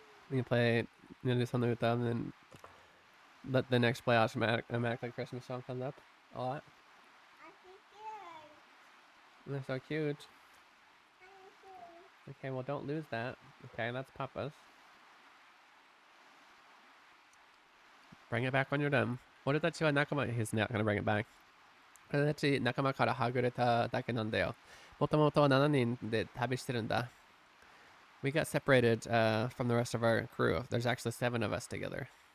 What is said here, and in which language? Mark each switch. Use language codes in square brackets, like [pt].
[en] We can play, do something with them, and then let the next play automatically Christmas song comes up a lot. They're so cute. Okay, well don't lose that. Okay, that's Papa's. Bring it back when you're done. [ja] 俺たちは仲間 [en] He's not gonna bring it back. [ja] 俺たち仲間からはぐれただけなんだよ。もともと7人で旅してるんだ. [en] We got separated from the rest of our crew. There's actually 7 of us together.